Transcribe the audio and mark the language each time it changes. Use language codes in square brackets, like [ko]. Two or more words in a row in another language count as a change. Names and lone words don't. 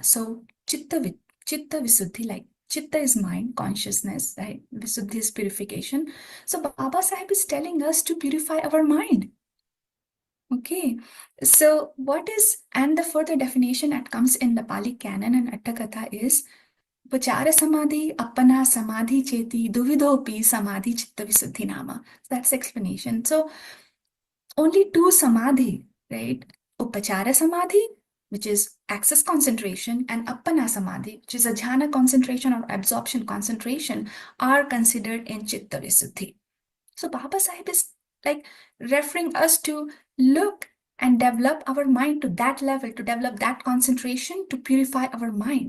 [pi] So Chitta Visuddhi, [en] like Chitta is mind, consciousness, right? Visuddhi is purification. So Baba Sahib is telling us to purify our mind. Okay, so what is, and the further definition that comes in the Pali Canon and Atthakatha is [pi] Vachara Samadhi, Appana Samadhi Cheti, Duvidopi Samadhi Chitta Visuddhi Nama. [en] That's the explanation. So only 2 Samadhi, right? [pi] Upachara Samadhi, [en] which is access concentration, and [pi] Appana Samadhi, [en] which is a jhana concentration or absorption concentration, are considered in [pi] Chitta Visuddhi. [en] So [pi] Baba Sahib [en] is like referring us to look and develop our mind to that level, to develop that concentration, to purify our mind.